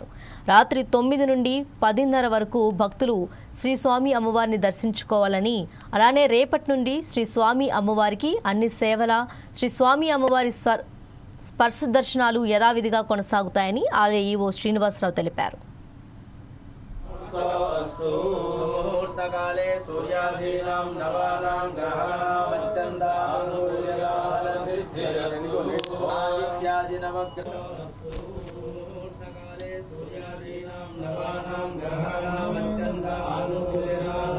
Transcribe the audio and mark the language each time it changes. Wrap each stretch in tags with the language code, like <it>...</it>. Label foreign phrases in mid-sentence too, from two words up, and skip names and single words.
<te>రాత్రి 9 నుండి 10:30 వరకు భక్తులు శ్రీ స్వామి అమ్మవారిని దర్శించుకోవాలని, అలానే రేపటి నుండి శ్రీ స్వామి అమ్మవారికి అన్ని సేవల, శ్రీ స్వామి అమ్మవారి స్పర్శ దర్శనాలు యథావిధిగా కొనసాగుతాయని ఆలయ ఈవో శ్రీనివాసరావు తెలిపారు.</te> <sa>मुहूर्तकाले सूर्यादीनां नवानां ग्रहाणाम् अत्यन्तानुकूल्यसिद्धिरस्तु. मुहूर्तकाले सूर्यादीनां नवानां ग्रहाणाम् अत्यन्तानुकूल्यसिद्धिरस्तु.</sa>